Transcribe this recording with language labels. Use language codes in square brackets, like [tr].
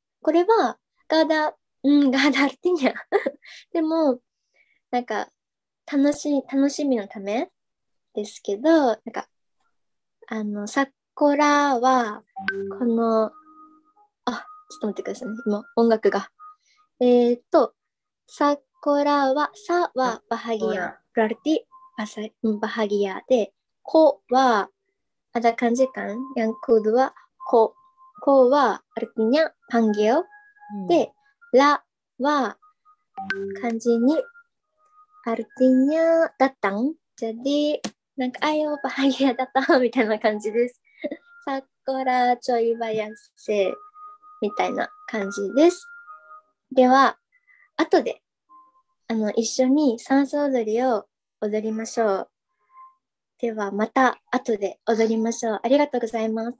[ja] これは [id] nggak ada artinya. [ja] でもなんか楽しみのためですけど、なんか桜はこのちょっと待ってくださいね。今音楽がsakuraはさは [id] bahagia berarti bahagia [ja] で、ko は [id] ada kanji kan yang kedua [ja] koは [id] artinya panggil [ja] で、la は [id] kanji ni artinya datang. Jadi ayo bahagia datang [ja] みたいな感じです。 sakura choibayase みたいな感じです。では後で一緒に三叉踊りを踊りましょう。ではまた後で踊りましょう。ありがとうございます。